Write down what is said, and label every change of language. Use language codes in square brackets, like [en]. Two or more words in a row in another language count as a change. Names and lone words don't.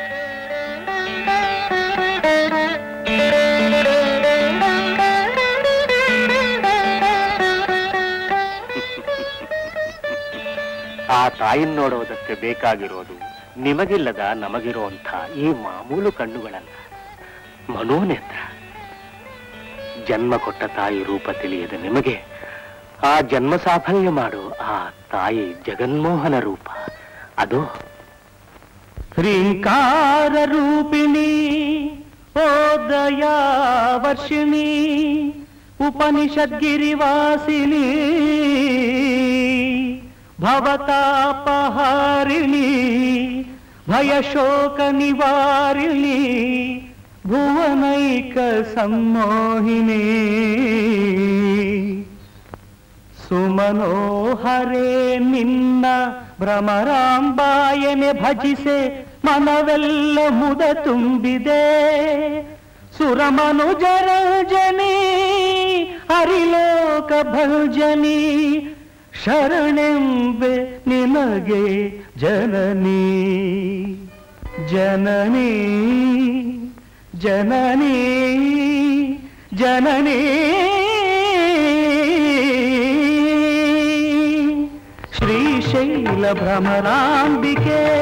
[kn] ಆ ತಾಯಿನ ನೋಡೋದಕ್ಕೆ ಬೇಕಾಗಿರೋದು ನಿಮಗಿಲ್ಲದ ನಮಗಿರುವಂಥ ಈ ಮಾಮೂಲು ಕಣ್ಣುಗಳಲ್ಲ, ಮನೋನೇತ್ರ. ಜನ್ಮ ಕೊಟ್ಟ ತಾಯಿ ರೂಪ ತಿಳಿಯದ ನಿಮಗೆ ಆ ಜನ್ಮ ಸಾಫಲ್ಯ ಮಾಡೋ ಆ ತಾಯಿ ಜಗನ್ಮೋಹನ ರೂಪ, ಅದು [sa] ह्रींकार रूपिणी ओ दया वर्षिणी उपनिषद गिरिवासिनी भवतापहारिणी भयशोक निवारिणी भुवनैक सम्मोहिनी [kn] ಸುಮನೋಹರೇ ನಿನ್ನ ಭ್ರಮರಾಂಬಾಯನೆ ಭಜಿಸೆ ಮನವೆಲ್ಲ ಮುದ ತುಂಬಿದೆ ಸುರಮನುಜರಂಜನಿ ಹರಿಲೋಕ ಭಂಜನಿ ಶರಣೆಂಬೆ ನಿನಗೆ ಜನನಿ ಜನನಿ ಜನನಿ ಜನನಿ ಶ್ರೀಶೈಲ ಭ್ರಮರಾಂಬಿಕೆ